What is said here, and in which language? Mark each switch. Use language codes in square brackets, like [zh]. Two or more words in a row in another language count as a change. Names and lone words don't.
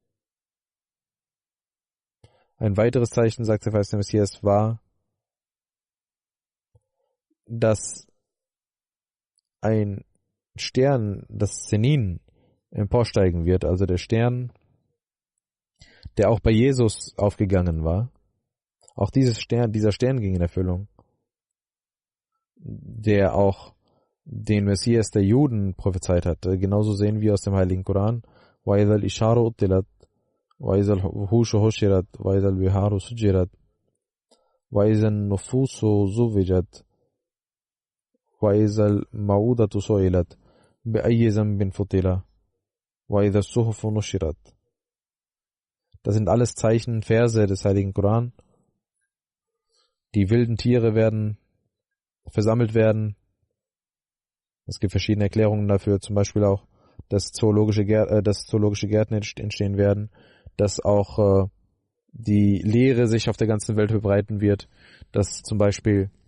[de] Ein weiteres Zeichen, sagt der verheißene Messias, war, dass ein Stern, das Zenin, emporsteigen wird, also der Stern, der auch bei Jesus aufgegangen war. Auch dieser Stern ging in Erfüllung, der auch den Messias der Juden prophezeit hatte. Genauso sehen wir aus dem Heiligen Koran, [ar] وَإِذَا الْإِشَارُ أُطِّلَتْ وَإِذَا الْوُحُوشُ حُشِرَتْ وَإِذَا الْبِحَارُ سُجِّرَتْ وَإِذَا النُّفُوسُ زُوِّجَتْ وَإِذَا الْمَوْءُودَةُ سُئِلَتْ بِأَيِّ ذَنبٍ فُطِلَ وَإِذَا الصُّحُفُ نُشِرَتْ. [de] Das sind alles Zeichen, Verse des Heiligen Koran. Die wilden Tiere werden versammelt werden. Es gibt verschiedene Erklärungen dafür, zum Beispiel auch, dass zoologische Gärten entstehen werden, dass auch die Lehre sich auf der ganzen Welt verbreiten wird, dass zum Beispiel